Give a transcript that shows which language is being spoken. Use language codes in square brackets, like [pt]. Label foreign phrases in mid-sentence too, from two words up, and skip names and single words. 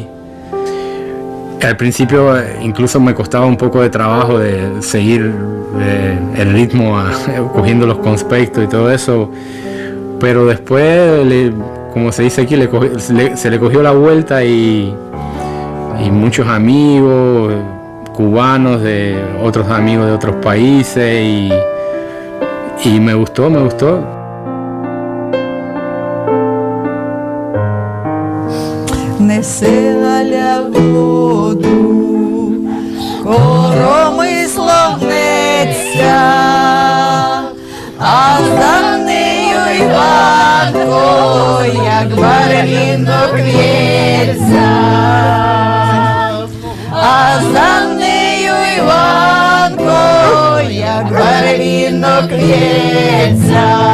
[es] Al principio incluso me costaba un poco de trabajo de seguir el ritmo, cogiendo los conspectos y todo eso, pero después, como se dice aquí, se le cogió la vuelta y muchos amigos cubanos, de otros amigos de otros países y me gustó. [uk] Неси воду, коромислом неться, а за нею Іванко, як барвінок в'ється, а за нею Іванко, як барвінок в'ється.